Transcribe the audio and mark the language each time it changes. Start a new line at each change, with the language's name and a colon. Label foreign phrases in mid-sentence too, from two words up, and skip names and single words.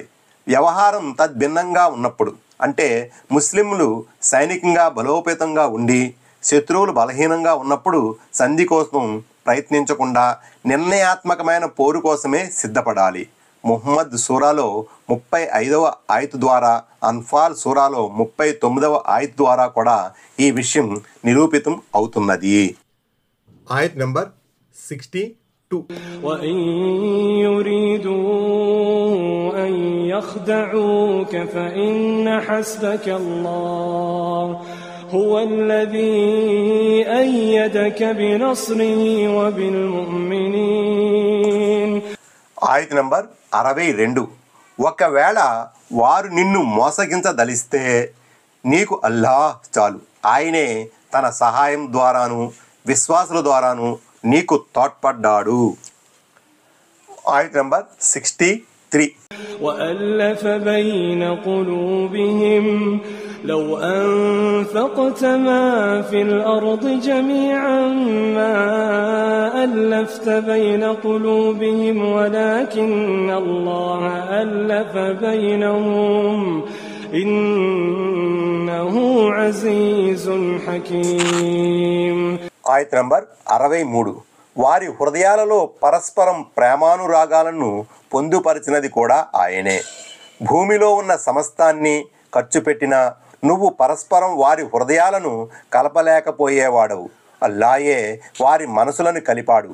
Telugu: వ్యవహారం తద్భిన్నంగా ఉన్నప్పుడు, అంటే ముస్లింలు సైనికంగా బలోపేతంగా ఉండి శత్రువులు బలహీనంగా ఉన్నప్పుడు సంధి కోసం ప్రయత్నించకుండా నిర్ణయాత్మకమైన పోరు కోసమే సిద్ధపడాలి. ముహమ్మద్ సూరాలో 35వ ఆయతు ద్వారా, అన్ఫాల్ సూరాలో 39వ ఆయతు ద్వారా కూడా ఈ విషయం నిరూపితం అవుతున్నది. ఆయత్ నంబర్ 62.
Arabic: وإن يريدوا أن يخدعوك فإن حسبك الله هو الذي أيدك بنصره وبالمؤمنين.
Telugu: ఆయత్ నంబర్ 62. ఒకవేళ వారు నిన్ను మోసగించదలిస్తే నీకు అల్లాహ్ చాలు. ఆయనే తన సహాయం ద్వారాను విశ్వాసుల ద్వారాను నీకు తోడ్పడ్డాడు. ఆయత్ నంబర్ 63.
Arabic: وألف بين قلوبهم لو أنفقت ما في الأرض جميعا ما ألفت بين قلوبهم ولكن الله ألف بينهم إنه عزيز حكيم.
Telugu: ఆయత్ నంబర్ 63. వారి హృదయాలలో పరస్పరం ప్రేమానురాగాలను పొందుపరిచినది కూడా ఆయనే. భూమిలో ఉన్న సమస్తాన్ని ఖర్చు పెట్టినా నువ్వు పరస్పరం వారి హృదయాలను కలపలేకపోయేవాడవు. అల్లాయే వారి మనసులను కలిపాడు.